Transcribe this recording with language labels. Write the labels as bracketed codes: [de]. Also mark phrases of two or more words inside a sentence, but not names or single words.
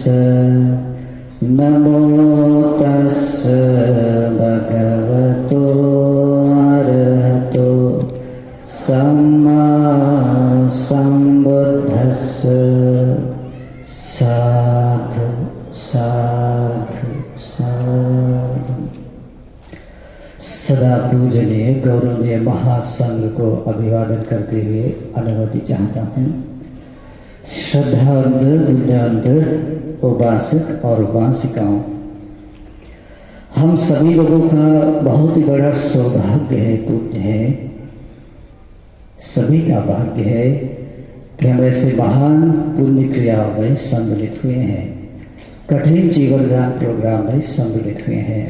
[pi] नमो तस् भगवतो अरहतो सम्मा सम्बुद्धस्स. साधु साधु साधु. [hi] सदा पूजनीय गौरवनीय महासंघ को अभिवादन करते हुए अनुमति चाहता हूँ. श्रद्धावंत विद्यावंत उपासक और उपासिकाओं, हम सभी लोगों का बहुत ही बड़ा सौभाग्य है, पुण्य है, सभी का भाग्य है कि हम ऐसे महान पुण्य क्रियाओं में सम्मिलित हुए हैं, कठिन जीवनदान प्रोग्राम में सम्मिलित हुए हैं.